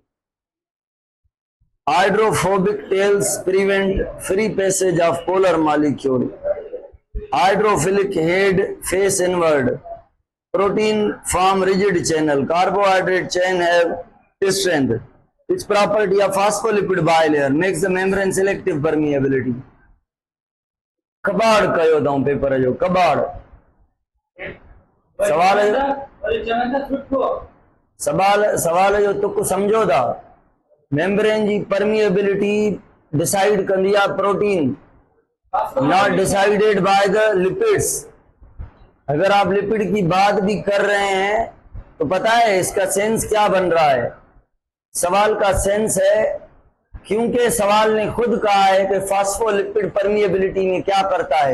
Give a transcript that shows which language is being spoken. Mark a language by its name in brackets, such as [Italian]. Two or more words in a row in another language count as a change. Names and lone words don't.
[English] Hydrophobic tails prevent free passage of polar molecule. Hydrophilic head face inward. Protein form rigid channel. Carbohydrate chain have strength. Which property of phospholipid bilayer makes the membrane selective permeability? [Sindhi] कबाड़ कयो अथऊं पेपर जो, कबाड़। सवाल जो तुक समझो था। मेम्ब्रेन जी परमिएबिलिटी डिसाइड कंदी आहे प्रोटीन, [English] not decided by the lipids. [Urdu] اگر آپ لپڈ کی بات بھی کر رہے ہیں تو پتا ہے اس کا سینس کیا بن رہا ہے. سوال کا سینس ہے، کیونکہ سوال نے خود کہا ہے کہ فاسفولپڈ پرمیابلٹی میں کیا کرتا ہے.